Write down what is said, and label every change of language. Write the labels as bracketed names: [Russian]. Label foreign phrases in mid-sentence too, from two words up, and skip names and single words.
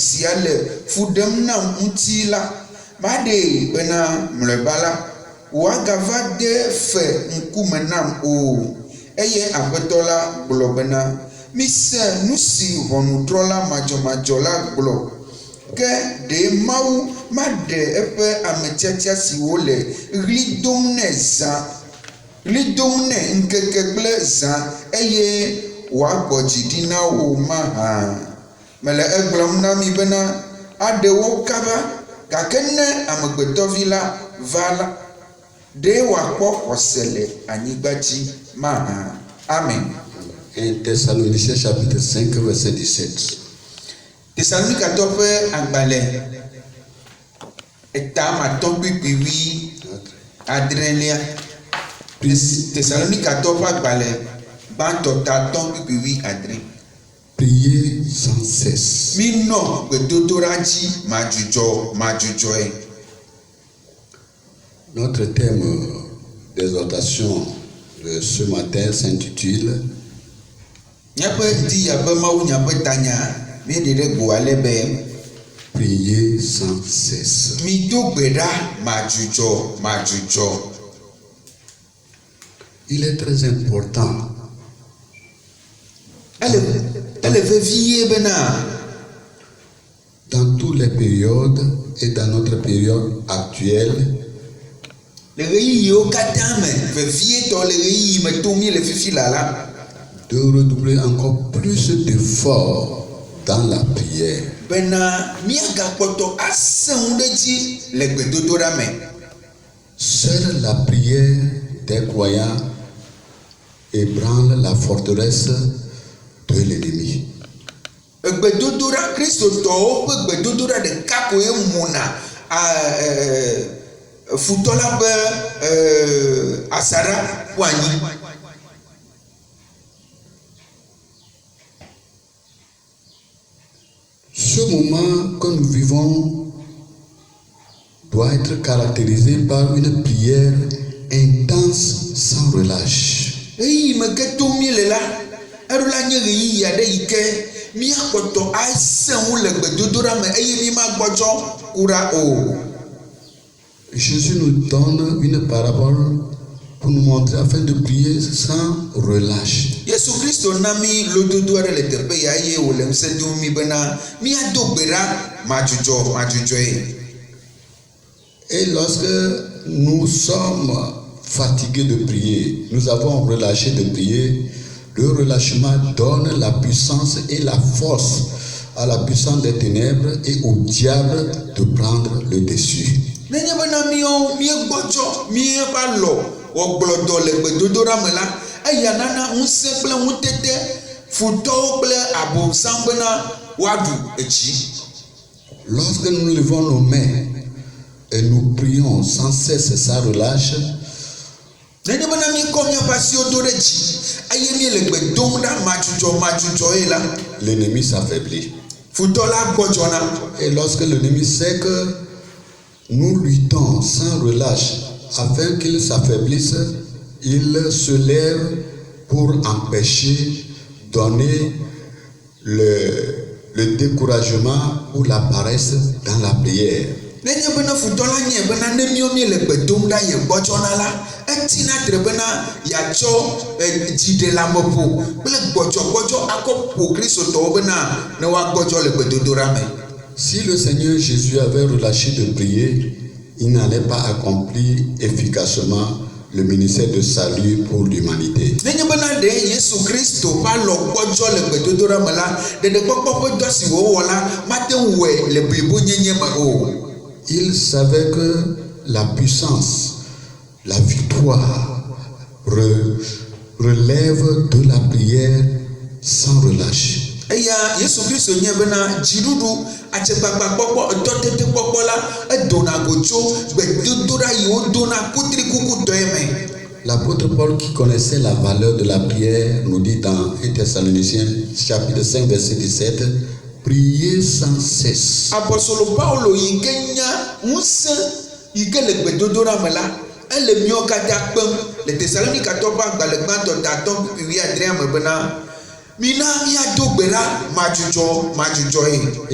[Ewe] sia le fu ɖem nam ŋuti la maɖee bena mlɔeba la wòagava de fe ŋkume nam o eye aƒetɔ la gblɔ bena mise nu si ʋɔnudrɔ̃la madzɔmadzɔ la gblɔ ke ɖe Mawu maɖe eƒe ametiatia siwo le ɣli dom nɛ ŋkeke kple zã eye wòagbɔ dzi ɖi na wo mahã. Mele egblɔm na mi bena aɖe wo kaba gake ne amegbetɔvi la va la ɖe wòakpɔ xɔse le anyigba dzi mahã. Amen. [French] 1 Thessaloniciens chapitre 5 verset 17. [Ewe] Thessalonicatɔwo ƒe agbalẽ etamatɔ kpikpiwi adrelia. Thessalonicatɔwo ƒe agbalẽ gbãtɔ tatɔ kpikpiwi adre. [French] Priez sans cesse. [Ewe] Minɔ gbedodoɖa dzi madzudzɔe. [French] Notre thème d'exhortation de ce matin s'intitule [Ewe] Míaƒe ŋdi yabe mawunya ƒe tanya míeɖe ɖe go ale be [French] priez sans cesse. [Ewe] mido gbe ɖa madzudzɔ. [French] Il est très important [Ewe] Ele vevie bena [French] dans toutes les périodes et dans notre période actuelle [Ewe] le ɣeyiɣiwo katã me vevietɔ le ɣeyiɣi me tom míele fifi la [French] de redoubler encore plus d'efforts dans la prière. [Ewe] bena míagakpɔtɔ asẽ ŋu ɖe dzi le gbedodoɖa me. [French] Seule la prière des croyants ébranle la forteresse de l'ennemi. [Ewe] Gbedodoɖa kristotɔwo ƒe gbedodoɖa ɖeka koe muna futɔ la ƒe asaɖa ƒu anyi. [French] Ce moment que nous vivons doit être caractérisé par une prière intense sans relâche. [Ewe] Ɣeyiɣi me ke tom míele la eɖo la nye ɣeyiɣi aɖe yi ke míakpɔtɔ asẽ ŋu le gbedodoɖa me eye mi magbɔdzɔ kuɖa o. [French] Jésus nous donne une parabole pour nous montrer afin de prier sans relâche. [Ewe] Yesu Kristo na mi lododo aɖe le teƒe ya eye wòle ŋusẽ dom mi bena míado gbe ɖa madzudzɔe. [French] Et lorsque nous sommes fatigués de prier, nous avons relâché de prier, le relâchement donne la puissance et la force à la puissance des ténèbres et au diable de prendre le dessus. [Ewe] Nenye bena míegbɔdzɔ míeƒe alɔ wɔgblɔdɔ le gbedodoɖa me la eya nana ŋusẽ kple ŋutete futɔwo kple abosam bena woaɖu edzi. [French] Lorsque nous levons nos mains et nous prions sans cesse, sans relâche, [Ewe] Nenye bena míekɔ míaƒe asiwo do ɖe dzi eye míele gbe dom ɖa madzudzɔe la [French] l'ennemi s'affaiblit. [Ewe] futɔ la gbɔdzɔna. [French] Et lorsque l'ennemi sait que nous luttons sans relâche afin qu'il s'affaiblisse, il se lève pour empêcher, donner le découragement ou la paresse dans la prière. [Ewe] Nenye bena futɔ la nye bena ne míele gbe dom ɖa ye gbɔdzɔna la etina tre bena yeatsɔ dziɖeleameƒo kple gbɔdzɔgbɔdzɔ akɔ ƒo kristotɔwo bena ne woagbɔdzɔ le gbedodoɖa me. [French] Si le Seigneur Jésus avait relâché de prier, il n'allait pas accomplir efficacement le ministère de salut pour l'humanité. [Ewe] Nenye bena ɖe Yesu Kristo ƒe alɔ gbɔdzɔ le gbedodoɖa me la ɖeɖekpɔkpɔ ƒe dɔ si wòwɔ la mate ŋu wɔe le blibonyenye me o. [French] Il savait que la puissance, la victoire relève de la prière sans relâche. [Ewe] Eya Yesu Kristo nye bena dziɖuɖu atsegbagba-kpɔkpɔ etɔtete-kpɔkpɔ la edona go tso gbedodoɖa yi wodona kutrikukutɔe me. [French] L'apôtre Paul, qui connaissait la valeur de la prière, nous dit dans 1 Thessaloniciens chapitre 5 verset 17, prier sans cesse. [Ewe] Apostolo Paulo yi kenya unse yi ke le gbedodora me la ele mio kata kpem le Thessalonica to ba gbalegba to ta to wi adria me bena mina mia do gbera majujo e.